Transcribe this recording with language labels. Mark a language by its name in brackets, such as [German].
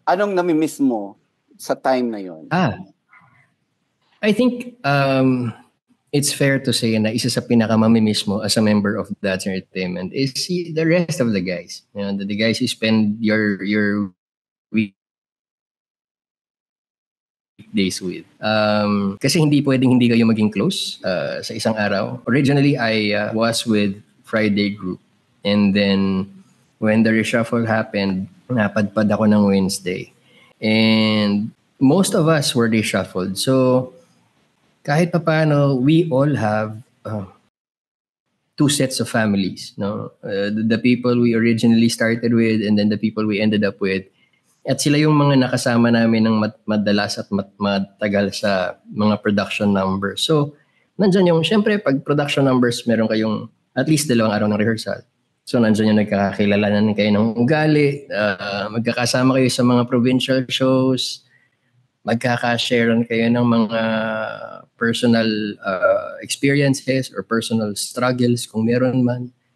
[Filipino] Anong nami-miss mo sa time na yon? [English] I think it's fair to say [Filipino] na isa sa pinakamamimiss mo [English] as a member of That's Entertainment is the rest of the guys. The guys you spend your weekdays with. [Filipino] Kasi hindi pwedeng hindi kayo maging close sa isang araw. [English] Originally, I was with Friday group. And then, when the reshuffle happened, [Filipino] napadpad ako ng [English] Wednesday. And most of us were reshuffled. So, [Filipino] kahit pa paano, [English] we all have two sets of families. No? The people we originally started with and then the people we ended up with. [Filipino] At sila yung mga nakasama namin ng madalas at matagal sa mga production numbers. So, nandyan yung, syempre, pag production numbers, meron kayong at least 2 araw ng rehearsal. So, nandyan yung nagkakakilalanan kayo ng ugali, magkakasama kayo sa mga provincial shows, magkaka-sharean kayo ng mga [English] personal experiences or personal struggles [Filipino] kung meron man.